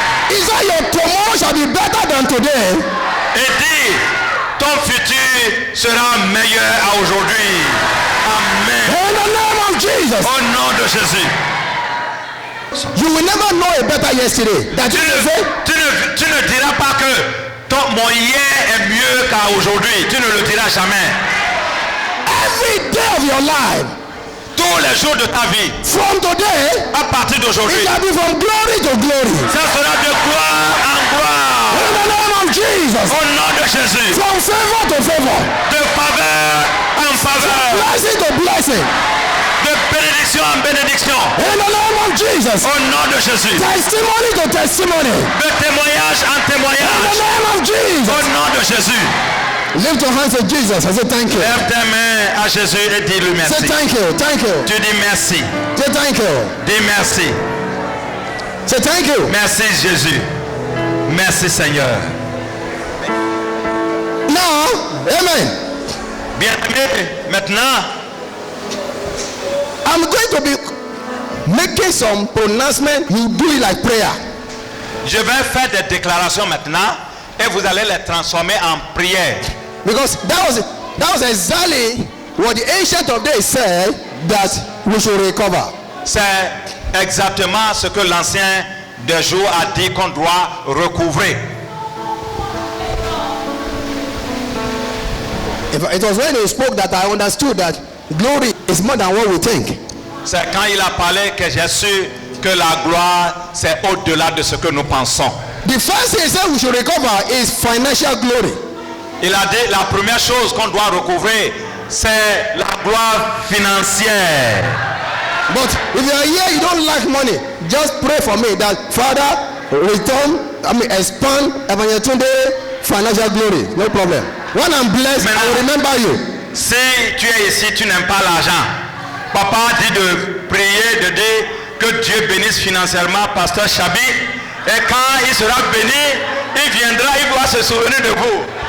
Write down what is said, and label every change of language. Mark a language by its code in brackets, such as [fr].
[en] He said, your tomorrow shall be better than today. [fr] Et dis, ton futur sera meilleur à aujourd'hui. [en] Amen. In the name of Jesus. [fr] Au nom de Jésus. [en] You will never know a better yesterday. That [fr] Tu [en] you [fr] ne, [en] will say, [fr] tu ne diras pas que mon hier est mieux qu'à aujourd'hui. Tu ne le diras jamais. [en] every day of your life, [fr] Tous les jours de ta vie, [en] from today, [fr] à partir d'aujourd'hui, [en] it shall be from glory to glory. [fr] ça sera de gloire en gloire. [en] In the name of Jesus. [fr] Au nom de Jésus. [en] From favor to favor. [fr] De faveur en faveur. [en] Blessing to blessing. [fr] De bénédiction en bénédiction. [en] In the name of Jesus. [fr] Au nom de Jésus. [en] Testimony to testimony. [fr] De témoignage en [en] In the [fr] témoignage. [en] name of [fr] Au [en] Jesus. [fr] nom de Jésus. [en] Lift your hands to Jesus and say thank you. [fr] Lève tes mains à Jésus et dis-lui [en] Say [fr] merci. [en] thank you. Thank you. [fr] Tu dis merci. [en] Say thank you. [fr] Dis merci. [en] Say thank you. [fr] Merci Jésus. Merci Seigneur. [en] Now, amen. [fr] Bien-aimé, maintenant, [en] I'm going to be making some pronouncement. You do it like prayer. [fr] je vais faire des déclarations maintenant et vous allez les transformer en prière. [en] Because that was exactly what the ancient of days said that we should recover. [fr] C'est exactement ce que l'ancien des jours a dit qu'on doit recouvrer. [en] It was when he spoke that I understood that glory is more than what we think. [fr] C'est quand il a parlé que j'ai su que la gloire c'est au-delà de ce que nous pensons. [en] The first thing he said we should recover is financial glory. [fr] Il a dit la première chose qu'on doit recouvrer c'est la gloire financière. [en] But if you are here, you don't like money, just pray for me that Father expand Evangelist Tunde financial glory. No problem. When I'm blessed, I will remember you. [fr] Si tu es ici, tu n'aimes pas l'argent. Papa dit de prier, de dire que Dieu bénisse financièrement Pasteur Chabi. Et quand il sera béni, il viendra, il doit se souvenir de vous.